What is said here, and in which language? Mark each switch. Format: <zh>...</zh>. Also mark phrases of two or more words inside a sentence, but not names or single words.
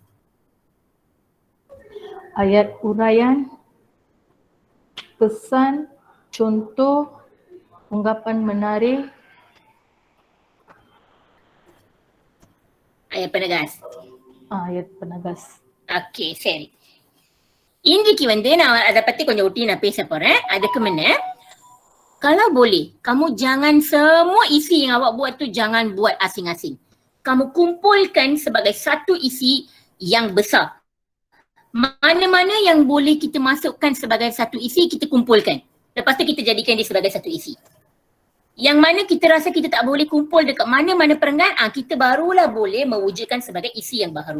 <ms>Ayat uraian, pesan, contoh, ungkapan menarik. Ayat penegas. Ayat penegas. Okey,</ms> <ta>சரி. இன்னைக்கு வந்து நான் அதை பத்தி கொஞ்சம் ஒட்டி நான் பேச போறேன். அதுக்கு முன்ன</ta> <ms>kalau boleh kamu jangan semua isi yang awak buat tu jangan buat asing-asing. Kamu kumpulkan sebagai satu isi yang besar. Mana-mana yang boleh kita masukkan sebagai satu isi kita kumpulkan. Lepas tu kita jadikan dia sebagai satu isi. Yang mana kita rasa kita tak boleh kumpul dekat mana-mana perenggan, kita barulah boleh mewujudkan sebagai isi yang baru.</ms>